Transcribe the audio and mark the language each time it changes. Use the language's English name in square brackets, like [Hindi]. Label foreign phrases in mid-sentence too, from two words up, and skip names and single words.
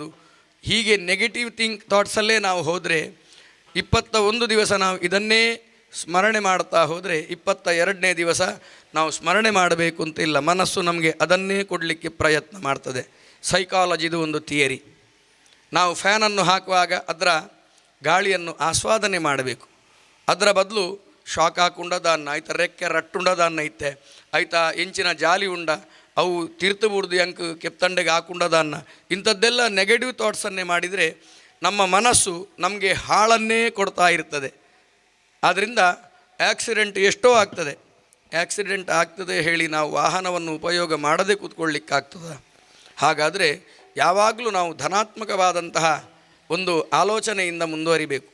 [Kannada] ಹೀಗೆ [English] negative thoughtsಲ್ಲೇ [Kannada] ನಾವು ಹೋದರೆ 21 ದಿವಸ ನಾವು ಇದನ್ನೇ ಸ್ಮರಣೆ ಮಾಡ್ತಾ ಹೋದರೆ 22ನೇ ದಿವಸ ನಾವು ಸ್ಮರಣೆ ಮಾಡಬೇಕು ಅಂತ ಇಲ್ಲ. ಮನಸ್ಸು ನಮಗೆ ಅದನ್ನೇ ಕೊಡಲಿಕ್ಕೆ ಪ್ರಯತ್ನ ಮಾಡ್ತದೆ. ಸೈಕಾಲಜಿದು ಒಂದು ಥಿಯರಿ. ನಾವು ಫ್ಯಾನನ್ನು ಹಾಕುವಾಗ ಅದರ ಗಾಳಿಯನ್ನು ಆಸ್ವಾದನೆ ಮಾಡಬೇಕು. [Tulu] ಅದರ ಬದಲು ಶಾಕ್ ಹಾಕುಂಡದಾನ್ನ ಆಯ್ತಾ, ರೆಕ್ಕೆ ರಟ್ಟುಂಡದಾನ್ನ ಐತೆ ಆಯ್ತಾ, ಎಂಚಿನ ಜಾಲಿ ಉಂಡ ಅವು ತೀರ್ತು ಬುಡ್ದು ಅಂಕ ಕೆಪ್ತಂಡೆಗೆ ಹಾಕುಂಡದಾನ್ನ, [Kannada] ಇಂಥದ್ದೆಲ್ಲ [English] negative thoughtsನ್ನೇ [Kannada] ಮಾಡಿದರೆ ನಮ್ಮ ಮನಸ್ಸು ನಮಗೆ ಹಾಳನ್ನೇ ಕೊಡ್ತಾ ಇರ್ತದೆ. ಆದ್ದರಿಂದ ಆಕ್ಸಿಡೆಂಟ್ ಎಷ್ಟೋ ಆಗ್ತದೆ. ಆಕ್ಸಿಡೆಂಟ್ ಆಗ್ತದೆ ಹೇಳಿ ನಾವು ವಾಹನವನ್ನು ಉಪಯೋಗ ಮಾಡದೆ ಕೂತ್ಕೊಳ್ಳಿಕ್ಕಾಗ್ತದೆ? ಹಾಗಾದರೆ ಯಾವಾಗಲೂ ನಾವು ಧನಾತ್ಮಕವಾದಂತಹ ಒಂದು ಆಲೋಚನೆಯಿಂದ ಮುಂದುವರಿಬೇಕು.